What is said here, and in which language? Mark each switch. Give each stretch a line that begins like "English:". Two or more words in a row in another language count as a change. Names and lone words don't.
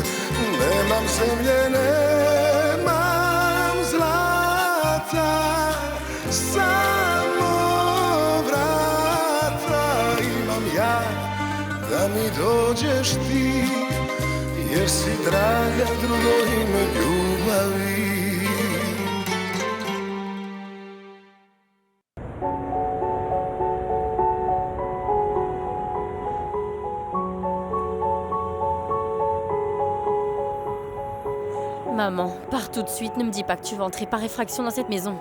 Serbian: Nemam zemlje, nemam zlata, samo vrata imam ja, da mi dođeš ti, jer si draga drugo ime ljubavi.
French: Maman, pars tout de suite, ne me dis pas que tu vas entrer par effraction dans cette maison.